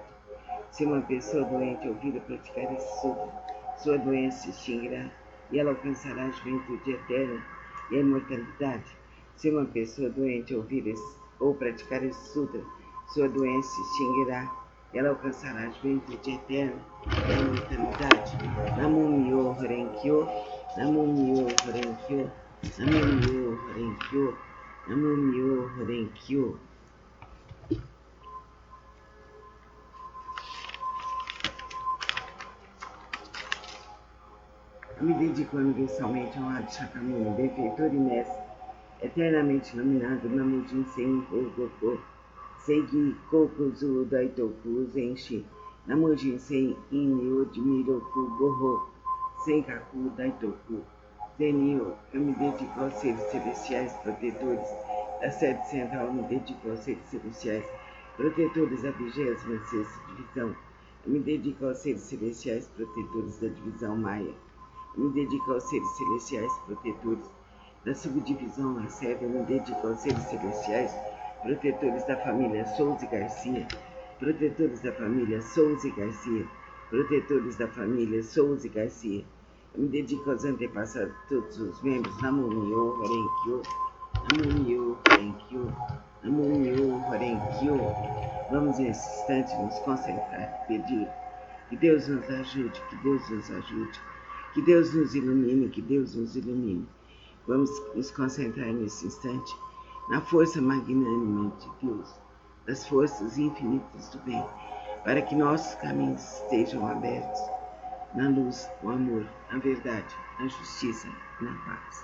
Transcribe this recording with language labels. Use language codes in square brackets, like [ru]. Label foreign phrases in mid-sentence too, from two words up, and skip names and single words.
[pt] Se uma pessoa doente ouvir a praticar esse sutra, sua doença se extinguirá e ela alcançará a juventude eterna e a imortalidade. Se uma pessoa doente ouvir ou praticar esse sutra, sua doença se extinguirá e ela alcançará a juventude eterna e a imortalidade. [ja] 南無妙法蓮経、南無妙法蓮経、南無妙法蓮経、南無妙法蓮経. [pt] Eu me dedico universalmente ao honrado Shakyamuni, benfeitor e mestre, eternamente iluminado, Namo Jinsen Hogoku, Seigi Kokuzu Daitoku Zenshi, Namo Jinsen Inyo Jimiroku Goho, Senkaku Daitoku, Zenio. Eu me dedico aos seres celestiais protetores da sede central, eu me dedico aos seres celestiais protetores da 26ª divisão, eu me dedico aos seres celestiais protetores da divisão Maia, eu me dedico aos seres celestiais protetores da subdivisão Lacerda, eu me dedico aos seres celestiais protetores da família Souza e Garcia, protetores da família Souza e Garcia, protetores da família Souza e Garcia. Eu me dedico aos antepassados de todos os membros. [ja] 南無妙法蓮経、南無妙法蓮経、南無妙法蓮経. [pt] Vamos nesse instante nos concentrar, pedir que Deus nos ajude, que Deus nos ajude, que Deus nos ilumine, que Deus nos ilumine. Vamos nos concentrar nesse instante na força magnânima de Deus, das forças infinitas do bem, para que nossos caminhos estejam abertos na luz, no amor, na verdade, na justiça e na paz.